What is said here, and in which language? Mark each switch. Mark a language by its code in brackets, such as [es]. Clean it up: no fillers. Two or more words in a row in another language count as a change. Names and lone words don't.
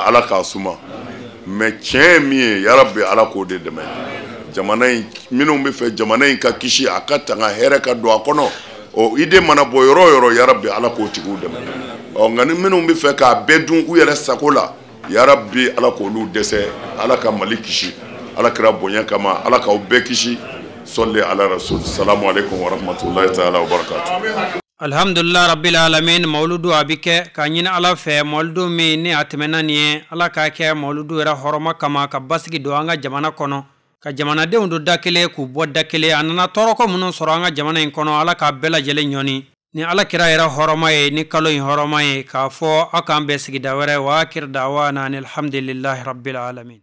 [bm] ala k'a suma mais tiɲɛ ye min ye yarabi ala k'o de dɛmɛ jamana in minnu bɛ fɛ jamana in ka kisi a ka tanga hɛrɛ ka don a kɔnɔ o ide mana bɔ yɔrɔ o yɔrɔ yarabi ala k'o tigiw dɛmɛ nka ni minnu bɛ fɛ k'a bɛɛ dun u yɛrɛ sago la yarabi ala k'olu dɛsɛ ala ka Mali kisi ala kira bonya kama ala k'aw bɛɛ kisi sɔli ala rasul [ar] سلام عليكم ورحمة الله تعالى وبركاته. الحمد لله رب العالمين [bm] mauludu abike ka ɲini ala fɛ mauludu min ni a tɛmɛna nin ye ala k'a kɛ mauludu yɛrɛ hɔrɔma kama ka basigi don an ka jamana kɔnɔ ka jamanadenw don da kelen k'u bɔ da kelen a nana tɔɔrɔko minnu sɔrɔ an ka jamana in kɔnɔ ala k'a bɛɛ lajɛlen ɲɔni ni ala kira yɛrɛ hɔrɔma ye ni kalo in hɔrɔma ye k'a fɔ aw k'an bɛɛ sigida wɛrɛ [ar] وآخر دعوانا أن الحمد لله رب العالمين.